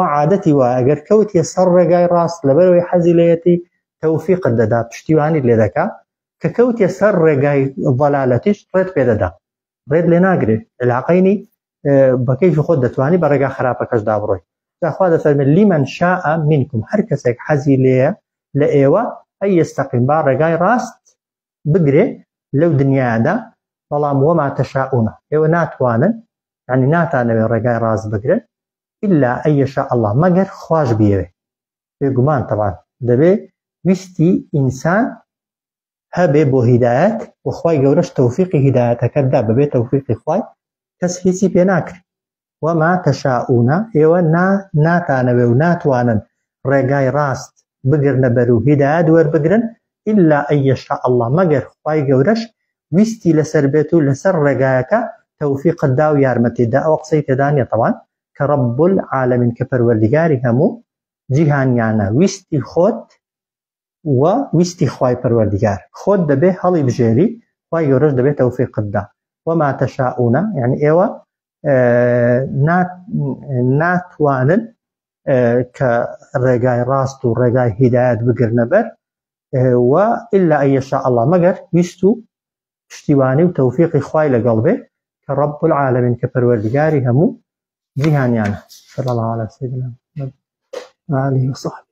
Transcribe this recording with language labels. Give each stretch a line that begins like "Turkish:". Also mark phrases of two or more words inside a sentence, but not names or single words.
Central Kurdish: عادەتی وایە ئەگەر کەوتیە سەر ڕێگای ڕاست لەبەرەوەی حەزی لێیەتی تەوفیقت دەدا پشتیوانی لێ دەکا کە کەوتیە سەر ڕێگای ضەلالەتیش ڕێت پێ دەدا ڕێت لێ ناگرێ علاقەینی بە کەیفی خۆت دەتوانی بە ڕێگا خراپەکەشدا بڕۆی جا خوا دەفەرمێت
Arabic: لیمەن شاء منکم
Central Kurdish: هەر کەسێک حەزی لێیە لە ئێوە
Arabic: ئەی یەستەقیم
Central Kurdish: با ڕێگای ڕاست بگرێ لەو دنیادا بەڵام
Arabic: وەما تەشاؤون
Central Kurdish: ئێوە ناتوانن یعنی ناتانەوێ ڕێگای ڕاست بگرن
Arabic: إلا أن يشاء الله
Central Kurdish: مەگەر خوش بیەوێ بێگومان طبعا دەبێ ویستی ئینسان هەبێ بۆ هیدایەت و خوای گەورەش تەوفیقی هیدایەتەکەتدا بەبێ تەوفیقی خوای کەس هیچی پێ ناکرێ
Arabic: وەما تەشاؤون
Central Kurdish: ئێوە ناتانەوێ و ناتوانن ڕێگای ڕاست بگرنە بەر و هیدایەت وەربگرن
Arabic: إلا أن يشاء الله
Central Kurdish: مەگەر خوای گەورەش ویستی لەسەر بێت و لەسەر ڕێگایەکە تەوفیقتدا و یارمەتیدا ئەوە قسەی تێدا نیە طبعا کە
Arabic: رب العالمین
Central Kurdish: کە پەروەردگاری هەموو جیهانیانە ویستی خۆت و ویستی خوای پەروەردگار خۆت دەبێ هەڵی بژێری خوای گەورەش دەبێت تەوفیقتدا
Arabic: وما تەشاؤون
Central Kurdish: یعنی ئێوە ناتوانن کە ڕێگای ڕاست و ڕێگای هیدایەت بگرنە بەر و
Arabic: إلا أن يشاء الله
Central Kurdish: مەگەر ویست و پشتیوانی و تەوفیقی خوای لەگەڵ بێ کە
Arabic: رب العالمین
Central Kurdish: کە پەروەردگاری هەموو جیهانیانە
Arabic: صلی الله على سيدنا محمد وآله وصحبه